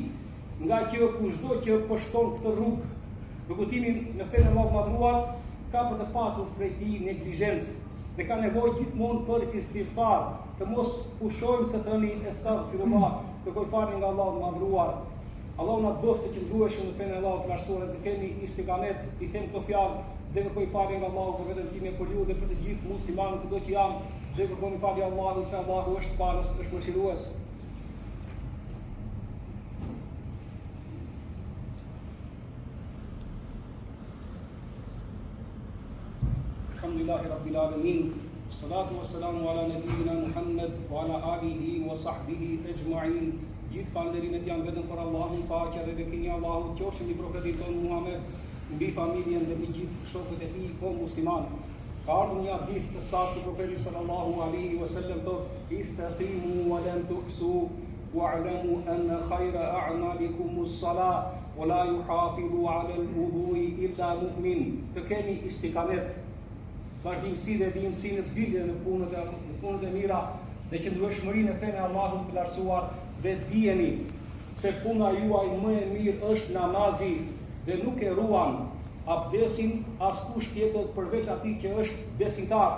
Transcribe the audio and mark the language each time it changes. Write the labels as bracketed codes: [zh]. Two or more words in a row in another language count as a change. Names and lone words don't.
[sq] Nga që kushdo që po shkon këtë rrugëtimin në fenë e Allahut të madhëruar, ka për të patur prej tij neglizhencë dhe ka nevojë gjithmonë për istighfar, të mos pushojmë se thëni astaghfirullah, kërkoj falje nga Allahu i madhëruar. Allahu na bëft të qëndrueshëm në fenë e Allahut të lartësuar, të kemi istikamet, i them këto fjalë dhe kërkoj falje nga Allahu për veten time, për ju dhe për të gjithë muslimanët kudo që janë, dhe kërkoni falje Allahut se Allahu është falës, është mëshirues. [ar] الحمد لله رب العالمين والصلاة والسلام على نبينا محمد وعلى آله وصحبه أجمعين. [sq] Gjithë falënderimet janë vetëm për Allahun, paqja dhe bekinia e Allahut qofshin mbi profetin ton Muhammed, mbi familjen dhe mbi gjithë shokët e tij ko musliman. Ka ardhur një hadith të saktë të profetit [ar] صلى الله عليه وسلم [sq] thotë: [ar] "استقيموا ولن تحصوا واعلموا أن خير أعمالكم الصلاة ولا يحافظ على الوضوء إلا مؤمن." [sq] Të keni istikamet, vazhdimsi dhe vijimsi në bindje në punët e mira dhe qëndrueshmëri në fenë e Allahut të lartësuar, dhe dijeni se puna juaj më e mirë është namazi, dhe nuk e ruan abdesin askush tjetër përveç atij që është besimtar.